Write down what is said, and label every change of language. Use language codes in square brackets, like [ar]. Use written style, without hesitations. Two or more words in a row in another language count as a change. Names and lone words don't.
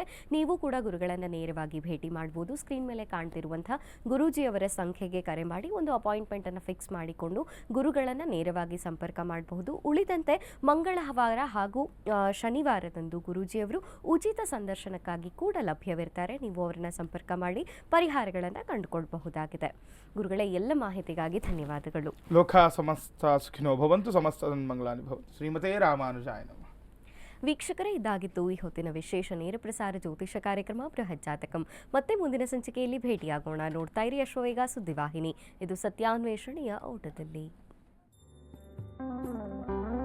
[kn] ನೀವು ಕೂಡ ಗುರುಗಳನ್ನು ನೇರವಾಗಿ ಭೇಟಿ ಮಾಡ್ಬೋದು. ಸ್ಕ್ರೀನ್ ಮೇಲೆ ಕಾಣ್ತಿರುವಂಥ ಗುರೂಜಿಯವರ ಸಂಖ್ಯೆಗೆ ಕರೆ ಮಾಡಿ ಒಂದು ಅಪಾಯಿಂಟ್ಮೆಂಟನ್ನು ಫಿಕ್ಸ್ ಮಾಡಿಕೊಂಡು ಗುರುಗಳನ್ನು ನೇರವಾಗಿ ಸಂಪರ್ಕ ಮಾಡಬಹುದು. ಉಳಿದಂತೆ ಮಂಗಳವಾರ ಹಾಗೂ ಶನಿವಾರದಂದು ಗುರೂಜಿಯವರು ಉಚಿತ ಸಂದರ್ಶನಕ್ಕಾಗಿ ಕೂಡ ಲಭ್ಯವಿರ್ತಾರೆ. ನೀವು ಅವರನ್ನು ಸಂಪರ್ಕ ಮಾಡಿ ಪರಿಹಾರಗಳನ್ನು ಕಂಡುಕೊಳ್ಳಬಹುದಾಗಿದೆ. ಗುರುಗಳೇ, ಎಲ್ಲ ಮಾಹಿತಿಗಾಗಿ ಧನ್ಯವಾದಗಳು. [sa] ಲೋಕ ಸಮಸ್ತ ಸುಖಿನೋ ಭವಂತು, ಸಮಸ್ತ ಸನ್ಮಂಗಳಾನಿ ಭವಂತು. ಶ್ರೀಮತೇ ರಾಮಾನುಜಾಯ ನಮಃ. [kn] ವೀಕ್ಷಕರೇ, ಇದಾಗಿತ್ತು ಈ ಹೊತ್ತಿನ ವಿಶೇಷ ನೇರ ಪ್ರಸಾರ ಜ್ಯೋತಿಷ ಕಾರ್ಯಕ್ರಮ ಬೃಹತ್ ಜಾತಕಂ. ಮತ್ತೆ ಮುಂದಿನ ಸಂಚಿಕೆಯಲ್ಲಿ ಭೇಟಿಯಾಗೋಣ. ನೋಡ್ತಾ ಇರಿ ಅಶ್ವವೇಗ ಸುದ್ದಿವಾಹಿನಿ. ಇದು ಸತ್ಯಾನ್ವೇಷಣೆಯ ಓಟದಲ್ಲಿ.